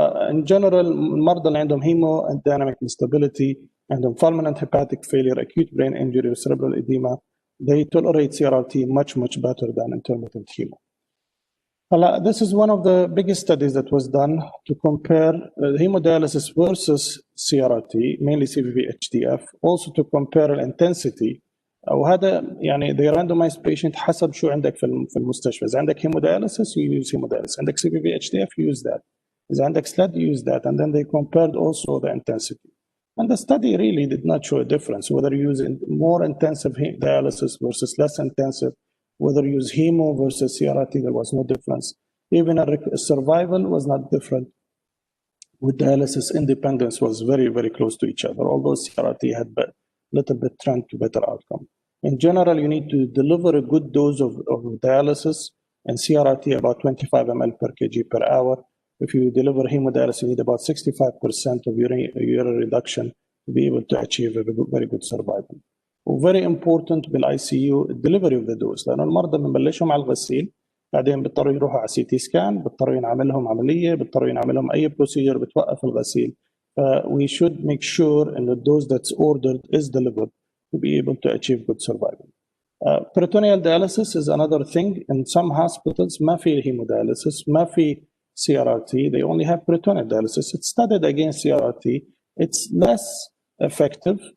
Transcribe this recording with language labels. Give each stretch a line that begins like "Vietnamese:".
English: In general,
Arabic: المرضى اللي عندهم
English: hemodynamic instability, عندهم fulminant hepatic failure, acute brain injury, or cerebral edema, they tolerate CRRT much better than intermittent hemo. This is one of the biggest studies that was done to compare hemodialysis versus CRRT, mainly CVV-HDF, also to compare intensity.
Arabic: وهذا يعني
English: they randomized patient
Arabic: حسب شو عندك في المستشفى. إذا عندك
English: hemodialysis you use hemodialysis,
Arabic: عندك
English: CVV-HDF you use that, إذا عندك SLED you use that, and then they compared also the intensity. And the study really did not show a difference whether you use more intensive dialysis versus less intensive, whether you use hemo versus CRRT, there was no difference. Even survival was not different. With dialysis, independence was very close to each other, although CRRT had a little bit trend to better outcome. In general, you need to deliver a good dose of dialysis, and CRRT about 25 ml per kg per hour. If you deliver hemodialysis, you need about 65% of urine reduction to be able to achieve a very good survival. وفيري important بالاي سي يو الدليفري of the dose,
Arabic: لانه المرضى بنبلشهم على الغسيل، بعدين بيضطروا يروحوا على سي تي سكان، بيضطروا ينعمل لهم عمليه، بيضطروا ينعمل لهم اي بروسيجر بتوقف الغسيل.
English: We should make sure that the dose that's ordered is delivered to be able to achieve good survival. Peritoneal dialysis is another thing. In some hospitals
Arabic: ما في
English: hemodialysis، ما في CRRT, they only have peritoneal dialysis. It's studied against CRRT. It's less effective.